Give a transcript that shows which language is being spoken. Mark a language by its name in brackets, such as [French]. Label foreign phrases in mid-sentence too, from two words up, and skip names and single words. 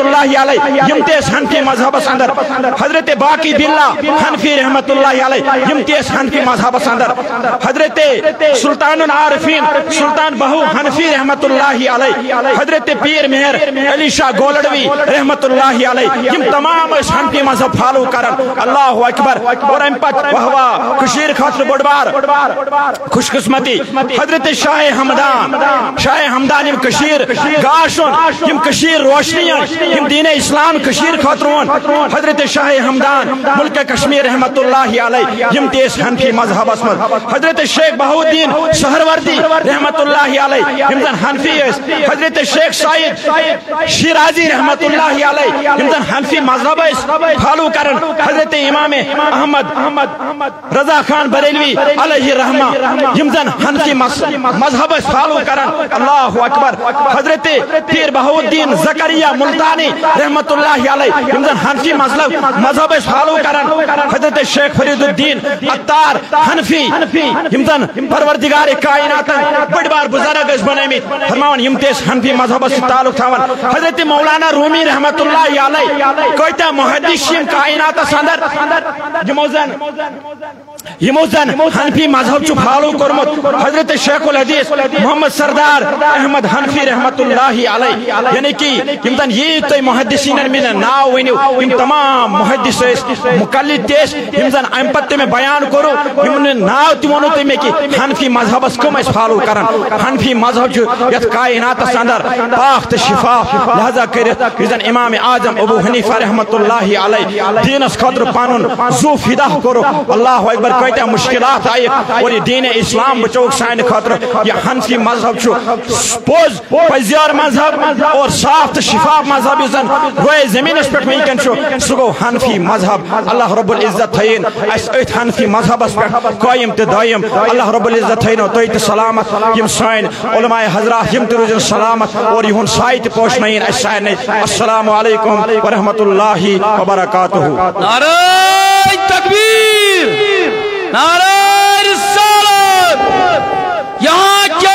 [Arabic] اللہ علیہ [Kashmiri] یم تیس حنفی مذہب اندر حضرت باقی باللہ حنفی [Arabic] رحمت اللہ علیہ [Kashmiri] یم تیس حنفی مذہب اندر حضرت سلطان العارفین سلطان بہو حنفی [Arabic] رحمت اللہ علیہ [Kashmiri] حضرت پیر مہر علی شاہ گولڑوی [Arabic] رحمت اللہ علیہ [Kashmiri] یم تمام اس حنفی مذہب فالو کرن [Arabic] اللہ اکبر [Kashmiri] اور ام پت وہوا کشیر خاطر بڑبار خوش قسمتی حضرت شاہ ہمدان یم کشیر گاشن یم کشیر روشنیاں یم دین اسلام کشیر خاطرون حضرت شاہ ہمدان ملک کشمیر [Arabic] رحمت اللہ علیہ [Kashmiri] یم تیس حنفی مذہب اسمد حضرت شیخ بہاؤالدین سہروردی [Arabic] رحمت اللہ علیہ [Kashmiri] یم زن حنفی اس حضرت شیخ سعید شیرازی [Arabic] رحمت اللہ علیہ [Kashmiri] یم زن حنفی مذہب اس فالو کرن حضرت امام احمد رضا خان بریلوی [Arabic] علیہ رحمہ [Kashmiri] یم زن حنفی مذہب اس فالو کرن [Arabic] اللہ اکبر [Kashmiri] حضرت پیر بہاؤالدین زکریہ ملتانی [Arabic] رحمت اللہ علیہ [Kashmiri] یم زن حنفی مذہب اس فالو کرن حضرت شیخ فرید الدین عطار حنفی یم زن پروردگار کائنات بڑی بار بزرگ اس بنیمت فرماون یم تیس حنفی مذہب اس تعلق تھاون حضرت مولانا رومی [Arabic] رحمت اللہ علیہ [Kashmiri] کوئٹہ محدث یم کائنات اندر یمو زن حنفی مذہب چھ فالو کرمت حضرت شیخ الحدیث محمد سردار احمد حنفی [Arabic] رحمت اللہ علیہ [Kashmiri] یعنی کہ یم زن یہ تو محدثین من ناو ونیو یم تمام محدث مقلد تیس یم زن ام پتہ میں بیان کرو یم ناو تی ونو تی میں کہ حنفی مذہب اس کم اس فالو کرن حنفی مذہب مذہب یت کائنات اندر پاک تو شفاف لہذا کرت یزن امام اعظم ابو حنیفہ [Arabic] رحمۃ اللہ علیہ [Kashmiri] دینس خاطر پنن زو فدا کرو [Arabic] اللہ اکبر [Kashmiri] کتیا مشکلات آئی اور یہ دین اسلام بچوک سان خاطر یہ حنفی مذہب پوز پزیار مذہب اور صاف تو شفاف مذہب یزن روئے زمینس پہ ونکن سہ گو حنفی مذہب [Arabic] اللہ رب العزت [Kashmiri] تھین اس ات حنفی مذہبس پہ قائم تو دائم [Arabic] اللہ رب العزت [Kashmiri] تھین تھی تو سلامت یم سائن علماء حضرات یم تروزن سلامت اور یہن سائے تو پوشنین اس سائن [Arabic] السلام علیکم ورحمۃ اللہ وبرکاتہ [Urdu] نعرہ تکبیر نعرہ رسالت یہاں